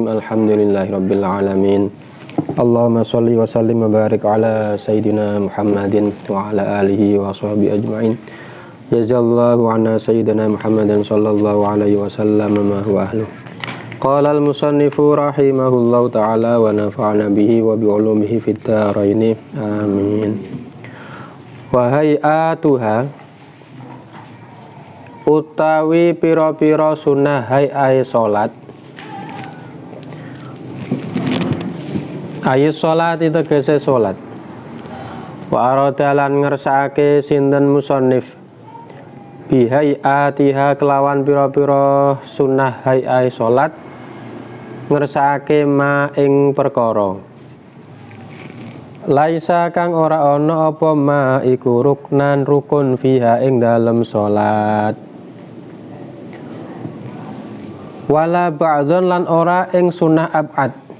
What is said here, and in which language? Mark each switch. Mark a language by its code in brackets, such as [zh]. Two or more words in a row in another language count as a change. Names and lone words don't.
[ar] الحمد لله رب العالمين. اللهم صل وسلم وبارك على سيدنا محمد وعلى آله وصحبه أجمعين. جزى الله عنا سيدنا محمدا صلى الله عليه وسلم ما هو أهله. قال المصنف رحمه الله تعالى ونفعنا به وبعلومه في الدارين. آمين. وهيئتها [jv] utawi pira-pira sunah hay'ai salat. Ayat salat itu tegese salat. [ar] وأراد [jv] lan ngersakake sinten musannif bihayatiha kelawan pira-pira sunah hayai salat ngersakake ma ing perkara laisa kang ora ana apa ma iku ruknan rukun fiha ing dalem salat [ar] ولا بعضا [jv] lan ora ing sunah ab'ad